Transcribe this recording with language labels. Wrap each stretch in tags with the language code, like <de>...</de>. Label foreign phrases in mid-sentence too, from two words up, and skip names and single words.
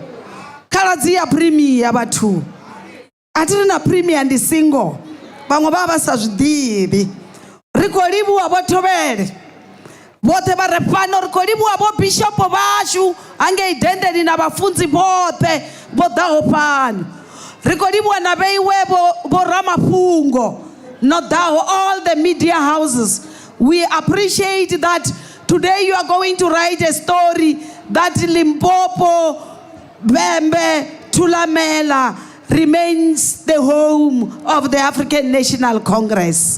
<ve>khaladzi ya premier vhathu a tiri na premier ndi single vhaṅwe vha vha sa zwiḓivhi ri khou livhuwa vhothobele vhoṱhe vha re fhano ri khou livhuwa vho bishopo vhashu hangei dendeni na vhafunzi vhoṱhe vho ḓaho fhano ri khou livhuwa na vheiwe vho ramafhungo no ḓaho</ve> <en>all the media houses. We appreciate that today you are going to write a story that Limpopo, Bembe, Thulamela remains the home of the African National Congress.</en>